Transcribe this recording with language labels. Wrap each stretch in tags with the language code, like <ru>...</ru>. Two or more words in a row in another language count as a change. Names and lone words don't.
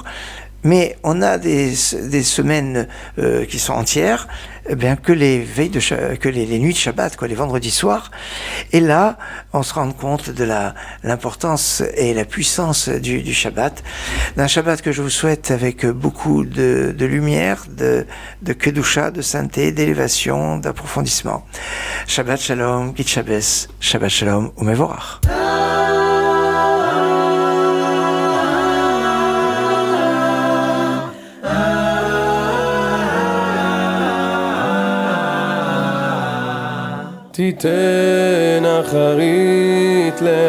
<fr>Mais on a des semaines qui sont entières, eh bien que les nuits de Shabbat, les vendredis soirs. Et là, on se rend compte de l'importance et la puissance du Shabbat, d'un Shabbat que je vous souhaite avec beaucoup de lumière, de kedusha, de sainteté, d'élévation, d'approfondissement.</fr> <he>שבת שלום,</he> <yi>גוט שבת,</yi> <he>שבת שלום ומבורך. תיתן אחרית</he>